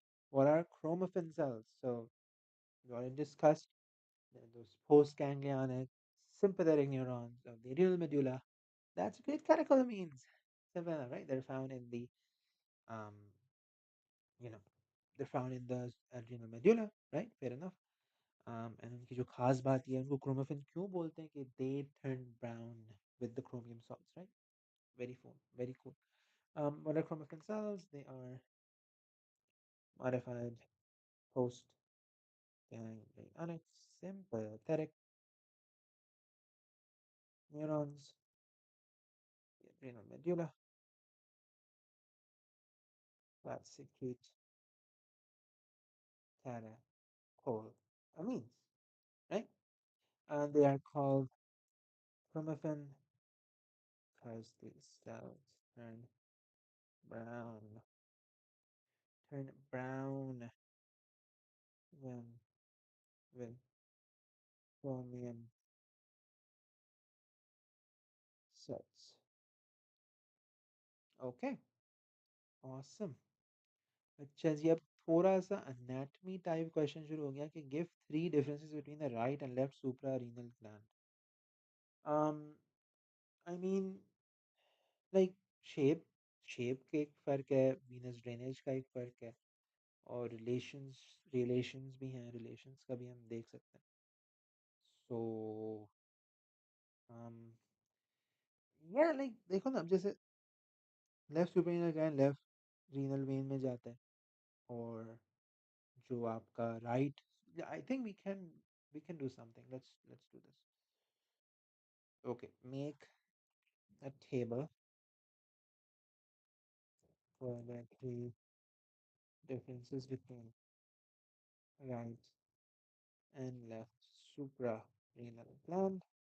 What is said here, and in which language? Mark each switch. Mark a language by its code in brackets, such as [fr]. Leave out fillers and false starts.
[en] What are chromaffin cells? So we already discussed those postganglionic sympathetic neurons of the adrenal medulla. That's great catecholamines. Simple enough, right? They're found in the um, you know, they're found in the adrenal medulla, right? Fair enough. [hi] And उनकी जो खास बात ये है, उनको chromaffin क्यों बोलते हैं कि [en] they turn brown with the chromium salts, right? Very cool, very cool. What are chromaffin cells? They are modified post-ganglionic sympathetic neurons, the adrenal medulla, that secrete catecholamines, right? And they are called chromaffin because these cells brown, turn brown when with chromium salts. Okay, awesome. [hi] अच्छा जी, अब थोड़ा सा [en] anatomy type question [hi] शुरू हो गया कि [en] give three differences between the right and left suprarenal gland. um I mean, like, [hi] shape shape के एक फ़र्क है, venous drainage का एक फ़र्क है, और रिलेशंस भी हैं, रिलेशंस का भी हम देख सकते हैं. [en] so या like [hi] देखो ना, अब जैसे [en] left superior gland left renal vein [hi] में जाता है, और जो आपका [en] Right, I think we can do something. Let's do this. Okay, make a table for the three differences between right and left suprarenal gland.